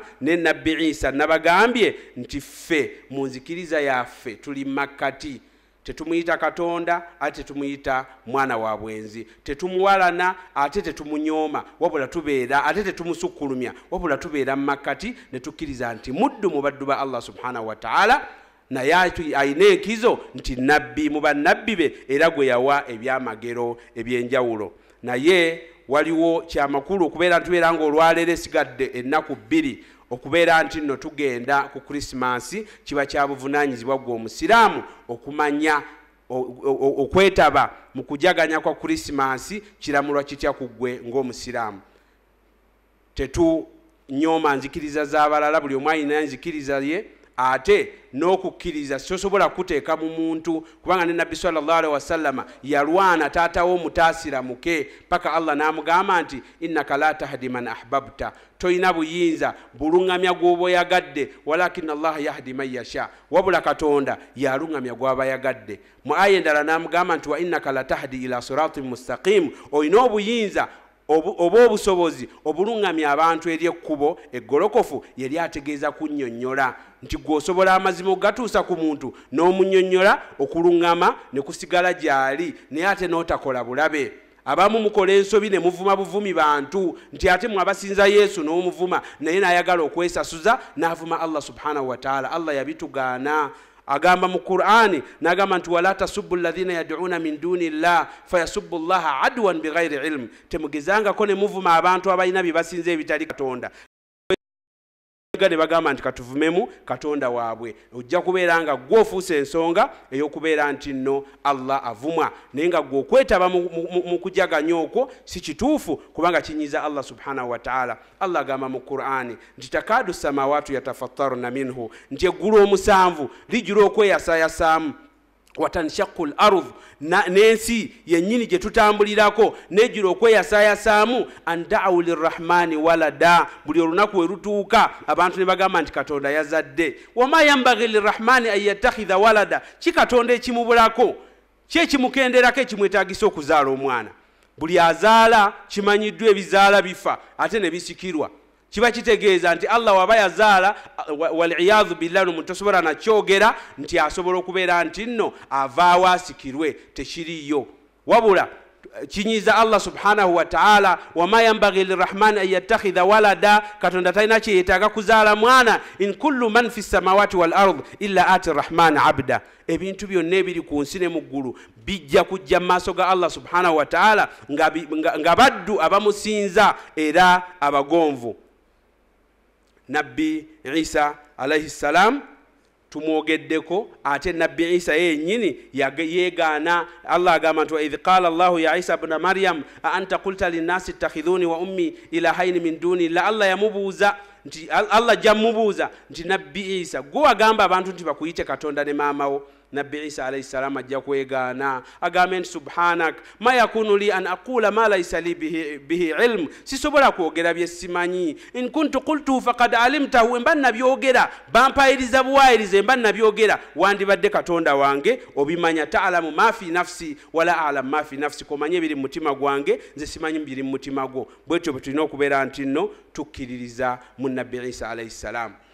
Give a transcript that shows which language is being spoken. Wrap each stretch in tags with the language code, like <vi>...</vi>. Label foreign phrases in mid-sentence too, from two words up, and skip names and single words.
<lg>Ne Nabbi Isa nabagambye nti ffe mu nzikiriza yaffe tuli makkati, tetumuyita Katonda ate tumuyita mwana wa bwenzi, tetumuwalana ate tetumunyooma wabula tubeera, ate tetumusukkulumya wabula tubeera makkati ne tukkiriza nti muddu mu baddu ba Allah</lg> <ar>سبحانه وتعالى,</ar> <lg>naye ayina enkizo nti nabbi mu bannabbi be era gwe yawa ebyamagero ebyenjawulo. Naye waliwo kyamakulu okubeera ntubeera ng'olwaleero esigadde ennaku 2 okubeera nti nno tugenda ku Krismasi, kiba kya buvunaanyizibwa gwe omusiraamu okumanya okwetaba mu kujaganya kwa Krismasi kiramulwa kitya ku ggwe ng'omusiraamu. Tetunyooma nzikiriza z'abalala, buli omu alina nzikiriza ye, ate n'okukkiriza sosobola kuteeka mu muntu, kubanga ne Nabbi</lg> <ar>صلى الله عليه وسلم</ar> <lg>yalwana taatawo omutaasira muke paka Allah n'amugamba nti</lg> <ar>إنك لا تهدي من أحببت,</ar> <lg>toyina buyinza buluŋŋamya gw'oba yagadde,</lg> <ar>ولكن الله يهدي من يشاء,</ar> <lg>wabula Katonda yaluŋŋamya gw'aba yagadde. Mu aya endala n'amugamba nti</lg> <ar>وإنك لا تهدي إلى صراط مستقيم,</ar> <lg>oyina obuyinza oba obusobozi obuluŋŋamya abantu eri ekkubo eggolokofu. Yali ategeeza kunnyonnyola nti gw'osobola amazima ogatuusa ku muntu n'omunnyonnyola okuluŋŋama ne kusigala gy'ali, naye ate n'otakola bulabe. Abamu mukola ensobi ne muvuma buvumi bantu nti ate mwabasinza Yesu n'omuvuma, naye n'ayagala okwesasuza n'avuma Allah</lg> <ar>سبحانه وتعالى.</ar> <lg>Allah yabitugaana. Agamba mu Qur'ani n'agamba nti</lg> <ar>ولا تسبوا الذين يدعون من دون الله فيسبوا الله عدوا بغير علم,</ar> <lg>temugezangako ne muvuma abantu abalina bye basinze ebitali Katonda ne bagamba nti katuvumemu Katonda waabwe. Ojja kubeera nga gw'ofuuse ensonga ey'okubeera nti nno Allah avumwa, naye nga gw'okwetaba mu kujaganya okwo si kituufu, kubanga kinyiza Allah</lg> <ar>سبحانه وتعالى.</ar> <lg>Allah agamba mu Qur'ani nti</lg> <ar>تكاد السماوات يتفطرن منه,</ar> <lg>nti eggulu omusanvu lijula okweyasayasaamu,</lg> <ar>وتنشق الأرض,</ar> <lg>n'ensi yennyini gye tutambulirako nejjula okweyasayasaamu,</lg> <ar>أن دعوا للرحمن ولدا,</ar> <lg>buli olunaku we lutuuka abantu ne bagamba nti Katonda yazadde.</lg> <ar>وما ينبغي للرحمن أن يتخذ ولدا,</ar> <lg>ki Katonda ekimubulako, ki ekimukenderako ekimwetaagisa okuzaala omwana? Buli azaala kimanyiddwa ebizaala bifa ate ne bisikirwa. kiba kitegeeza nti Allah waba yazaala</lg> <ar>والعياذ بالله</ar> <lg>omuntu tosobola nakyogera nti asobola okubeera nti nno avaawo asikirwe tekiriyo wabula kinyiza Allah</lg> <ar>سبحانه وتعالى وما ينبغي للرحمن أن يتخذ ولدا</ar> <lg>katonda talina kyeyetaaga kuzaala mwana</lg> <ar>إن كل من في السماوات والأرض إلا آتي الرحمن عبدا</ar> <lg>ebintu byonna ebiri ku nsi ne mu ggulu bijja kujja mu maaso ga Allah</lg> <ar>سبحانه وتعالى</ar> <lg>nga baddu abamusinza era abagonvu. Nabbi Isa</lg> <ar>عليه السلام</ar> <lg>tumwogeddeko ate Nabbi Isa yennyini yeegaana. Allah agamba nti</lg> <ar>إذ قال الله يا عيسى ابن مريم أأنت قلت للناس اتخذوني وأمي إلهين من دون الله.</ar> <lg>Allah yamubuuza nti Allah jamubuuza nti Nabbi Isa gwe wagamba abantu nti bakuyite Katonda ne maamawo.</lg> <ar>Nabbi Isa عليه السلام</ar> <lg>ajja kwegaana agambe nti</lg> <ar>سبحانك ما يكون لي أن أقول ما ليس لي به علم,</ar> <lg>sisobola kwogera bye simanyi.</lg> <ar>إن كنت قلت فقد علمته,</ar> <lg>mba nabyogera bampayiriza buwayirize mba nabyogera wandibadde Katonda wange obimanya.</lg> <ar>تعلم ما في نفسي ولا أعلم ما في نفسي,</ar> <lg>komanye biri mu mutima gwange nze simanyi biri mu mutima gwo. Bwetyo tulina okubeera nti nno tukkiririza mu Nabbi Isa</lg> <ar>عليه السلام.</ar>